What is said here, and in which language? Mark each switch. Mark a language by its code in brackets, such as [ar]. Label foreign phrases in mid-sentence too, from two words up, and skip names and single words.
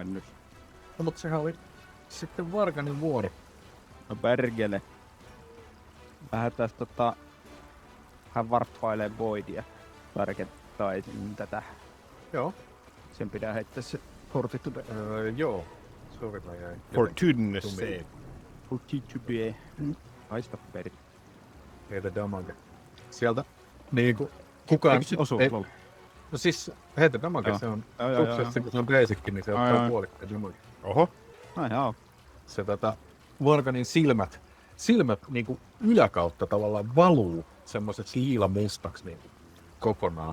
[fi] No, mutta sehän oli sitten Varganin vuoro. No perkele. Lähdetään hän varppailee Voidia. Tarkentaisin tätä. Joo. Sen pitää heittää se Fortitude. Joo. Sori, mä jäin. [en] For goodness sake. [fi] Fortitude. Haista perit. Heitä damage. Sieltä niinku kukaan... Eikö se osu? ei- Lol. No siis heitä damage, Joo. se on Joo. suksessa, kun se on basic, niin se Ai, ottaa ai. puolikkaan damage. Oho. No joo. Se Varganin silmät niinku yläkautta tavallaan valuu semmoiseksi liilamustaksi niinku kokonaan.